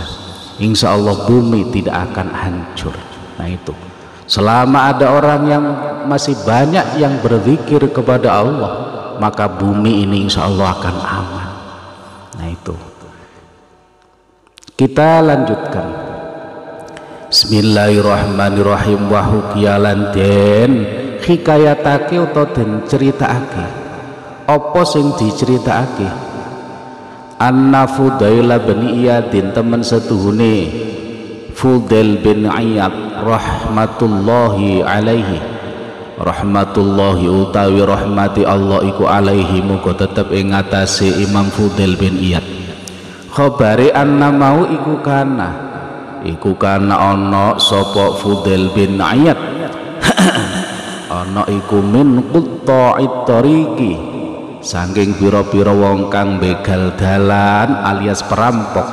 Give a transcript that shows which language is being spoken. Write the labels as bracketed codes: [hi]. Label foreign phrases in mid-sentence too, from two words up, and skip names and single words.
[ar] Insya Allah [id] bumi tidak akan hancur. Nah itu, selama ada orang yang masih banyak yang berzikir kepada Allah, maka bumi ini [ar] insya Allah [id] akan aman. Nah itu, kita lanjutkan. [jv] Bismillahirrahmanirrahim. [ar] Wa hukiyalan [jv] den hikayatake utawa den critakake. Apa sing diceritakake? Anna Fudail bin Iyadin, teman setuhune Fudail bin Iyad [ar] rahmatullahi alaihi, [jv] rahmatullahi utawi [ar] rahmati Allah [jv] iku alaihi muga tetep ing ngatasé Imam Fudail bin Iyad. [ar] Khabari anna [jv] mau iku kana ana sapa Fudail bin Iyad ana iku [ar] min qutta'it tariqi [jv] saking pira-pira wong kang begal dalan alias perampok.